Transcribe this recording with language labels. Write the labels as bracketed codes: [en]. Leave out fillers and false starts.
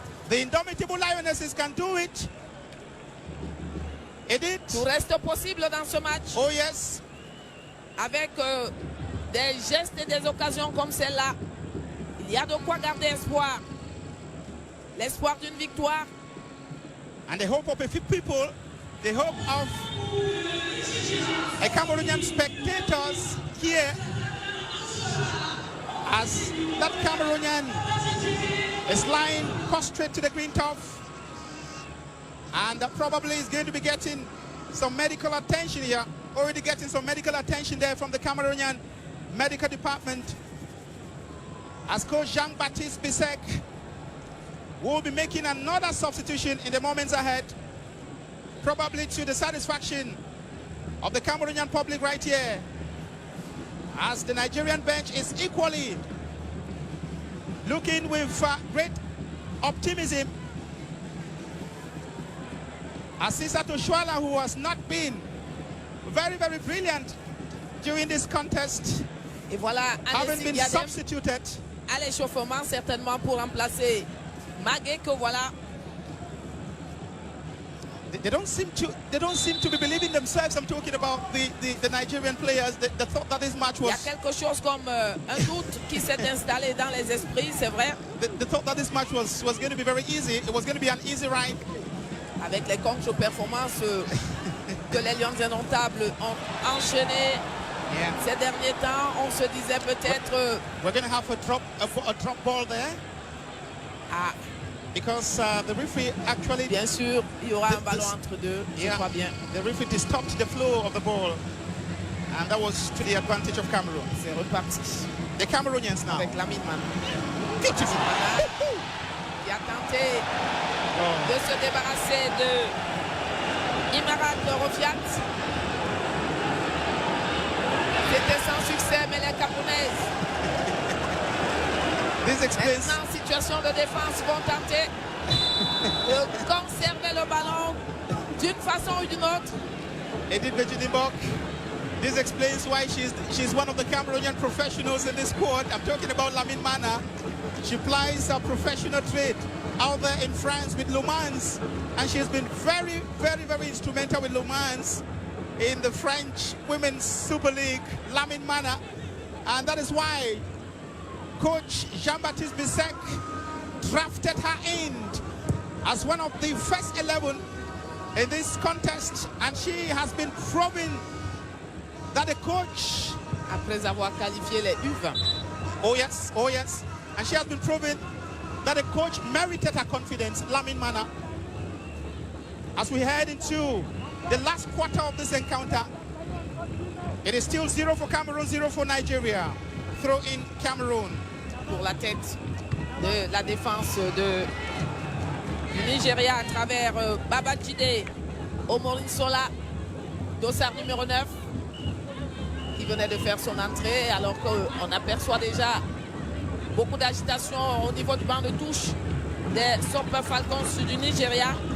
[en] The indomitable Lionesses can do it. Edith. [fr] Tout reste possible dans ce match. [en] Oh yes. [fr] Avec des gestes et des occasions comme celle-là, il y a de quoi garder espoir. L'espoir d'une victoire. [en] And the hope of a few people, the hope of a Cameroonian spectators here, as that Cameroonian is lying prostrate to the green turf, and probably is going to be getting some medical attention here. Already getting some medical attention there from the Cameroonian medical department, as coach Jean-Baptiste Bissek will be making another substitution in the moments ahead, probably to the satisfaction of the Cameroonian public right here, as the Nigerian bench is equally looking with great optimism. Asisa Toshuala, who has not been very, very brilliant during this contest, [fr] Et voilà, [en] having been substituted. [fr] À l'échauffement, certainement pour remplacer Magué, que voilà. [en] They don't seem to be believing themselves. I'm talking about the Nigerian players. They thought that this match was. [fr] Il y a quelque chose comme un doute qui s'est installé dans les esprits, c'est vrai. [en] They thought that this match was going to be very easy. It was going to be an easy ride. [fr] Avec les contre-performances que les Lions indomptables ont enchaînées ces derniers temps, on se disait peut-être. [en] We're going to have a drop ball there. Ah. Because the referee actually. [fr] Bien sûr, il y aura un ballon entre deux. Je crois bien. [en] The referee stopped the flow of the ball, and that was to the advantage of Cameroon. [fr] C'est reparti. [en] The Cameroonians now. [fr] Avec Lamine Mana. [en] Beautiful. [fr] Qui a tenté de se débarrasser de Imarat Rofiat. C'était sans succès, mais les Camerounaises, maintenant, situation de défense, vont tenter de conserver le ballon d'une façon ou d'une autre. [en] Edith Bejidibok, this explains why she's one of the Cameroonian professionals in this squad. I'm talking about Lamine Mana. She plies a professional trade out there in France with Le Mans, and she has been very, very, very instrumental with Le Mans in the French Women's Super League, Lamine Mana, and that is why Coach Jean-Baptiste Bissek drafted her in as one of the first 11 in this contest, and she has been proving that the coach, [fr] après avoir qualifié les U20, [en] oh yes, and she has been proving that the coach merited her confidence, Lamine Mana. As we head into the last quarter of this encounter, it is still 0 for Cameroon, 0 for Nigeria. Throw in Cameroon. [fr] Pour la tête de la défense du Nigeria à travers Babajide Omorinsola, dossard numéro 9, qui venait de faire son entrée, alors qu'on aperçoit déjà beaucoup d'agitation au niveau du banc de touche des Super Falcons du Nigeria.